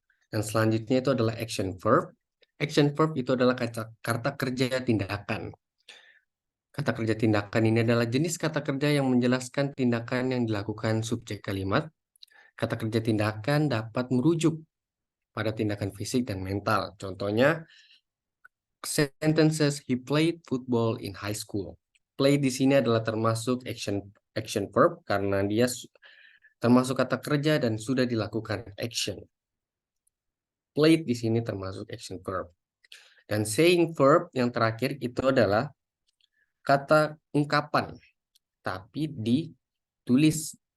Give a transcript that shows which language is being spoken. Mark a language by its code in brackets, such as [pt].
[id] Dan selanjutnya itu adalah action verb. Action verb itu adalah kata kerja tindakan. Kata kerja tindakan ini adalah jenis kata kerja yang menjelaskan tindakan yang dilakukan subjek kalimat. Kata kerja tindakan dapat merujuk pada tindakan fisik dan mental. Contohnya, [en] sentences he played football in high school. [id] Play di sini adalah termasuk action verb karena dia termasuk kata kerja dan sudah dilakukan action. Played di sini termasuk action verb. Dan saying verb yang terakhir itu adalah kata ungkapan, tapi ditulis.